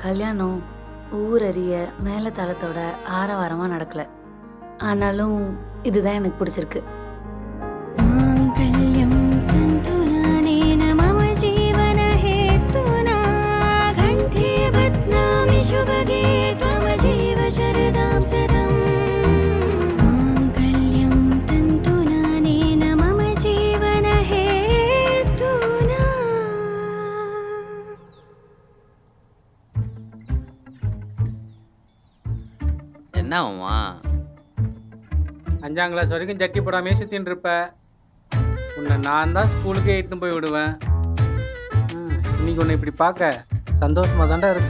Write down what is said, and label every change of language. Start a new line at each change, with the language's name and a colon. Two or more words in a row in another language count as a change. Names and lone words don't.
Tamil: கல்யாணம் ஊரறிய மேல தளத்தோட ஆரவாரமா நடக்கல. ஆனாலும் இதுதான் எனக்கு பிடிச்சிருக்கு.
Sanskrit: माङ्गल्यं तन्तुनानेन मम जीवनहेतुना कण्ठे बध्नामि शुभगे त्वं जीव शरदां सदम् माङ्गल्यं तन्तुनानेन मम जीवनहेतुना
Tamil: என்ன ஆகுமா? 5ஆம் கிளாஸ் வரைக்கும் ஜட்டி போடாமே சுற்றின்னு இருப்ப. உன்னை நான் தான் ஸ்கூலுக்கே இட்டுன்னு போய் விடுவேன். இன்னைக்கு உன்னை இப்படி பார்க்க சந்தோஷமாக தாண்டா இருக்கு.